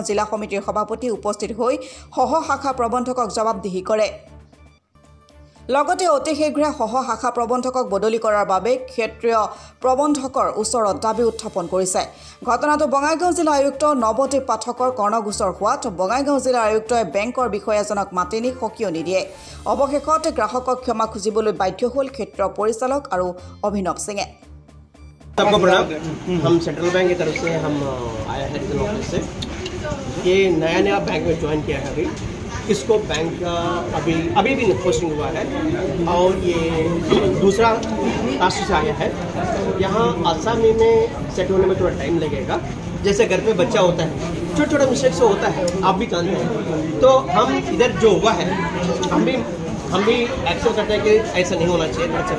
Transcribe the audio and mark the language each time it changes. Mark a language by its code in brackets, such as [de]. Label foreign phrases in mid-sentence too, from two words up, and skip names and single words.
[as] জিলা সমিতিৰ সভাপতি উপস্থিত হৈ সহ শাখা প্ৰবন্ধকক জবাবদিহি কৰে লগতে অতি শীঘ্ৰে সহ শাখা প্ৰবন্ধকক বদলি কৰাৰ বাবে ক্ষেত্ৰীয় প্ৰবন্ধকৰ ওচৰত দাবী উত্থাপন কৰিছে ঘটনাটো বঙাইগাঁও জিলা আয়ুক্ত নৱদ্বীপ পাঠকৰ কৰ্ণগোচৰ হোৱাত বঙাইগাঁও জিলা আয়ুক্তই বেংকৰ বিষয়াজনক মাতি নি সকিয়নি দিয়ে অৱশেষত গ্ৰাহকক ক্ষমা খুজিবলৈ বাধ্য হ'ল ক্ষেত্ৰীয় পৰিচালক আৰু অভিনৱ সিঙে [hi] सबको प्रणाम हम सेंट्रल बैंक की तरफ से हम आया है रीजनल ऑफिस से ये नया बैंक में ज्वाइन किया है अभी इसको बैंक का अभी भी पोस्टिंग हुआ है और ये दूसरा राष्ट्र से आया है यहाँ आसामी में सेट होने में थोड़ा टाइम लगेगा जैसे घर पे बच्चा होता है छोटा छोटा मिस्टेक से होता है आप भी जानते हैं तो हम इधर जो हुआ है हम भी एक्सेप्ट करते हैं कि ऐसा नहीं होना चाहिए